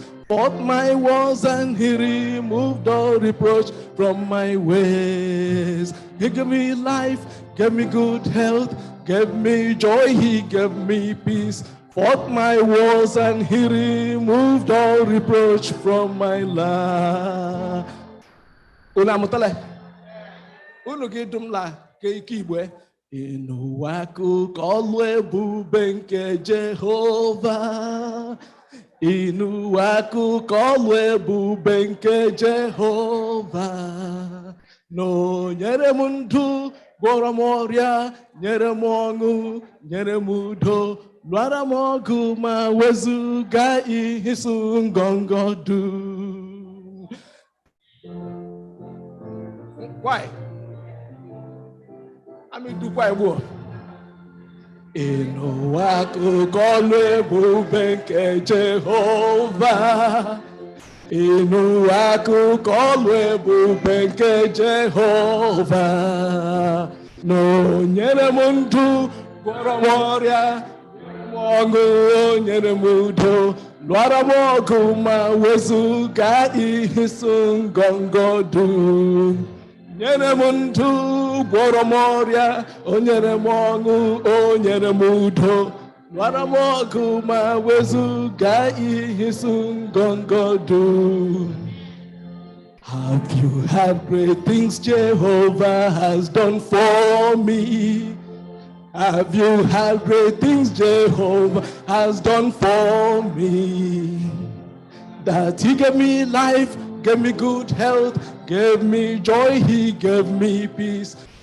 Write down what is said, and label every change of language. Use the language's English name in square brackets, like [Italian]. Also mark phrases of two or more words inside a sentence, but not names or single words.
[English] Bought my woes and he removed all reproach from my ways. He gave me life, gave me good health, gave me joy, he gave me peace. Fought my woes and he removed all reproach from my life. [Igbo] Unu amụtala unu gị dum la ka ike Igbo ịnụwa akụkọ ọlụ ebube nke Jehova ịnụwa akụkọ ọlụ ebube nke Jehova na o nyere m ndụ gwọrọ m ọrịa nyere m ọṅụ nyere m udo lụara m ọgụ ma wezụga ihe isu ngọngọ du. [English] Why? I mean, do quite well. [Igbo] Ịnụwa akụkọ ọlụ ebube nke Jehova ịnụwa akụkọ ọlụ ebube nke Jehova na o nyere m ndụ gwọrọ m ọrịa ọṅụ o nyere m udo lụara m ọgụ ma wezụga ihe isu ngọngọ du. Nyere m ndụ gwọrọ m ọrịa o nyere m ọṅụ o nyere m udo lụara m ọgụ ma wezụga ihe isu ngọngọ du. [English] Have you heard great things Jehovah has done for me? Have you heard great things Jehovah has done for me? That he gave me life, gave me good health, gave me joy, he gave me peace.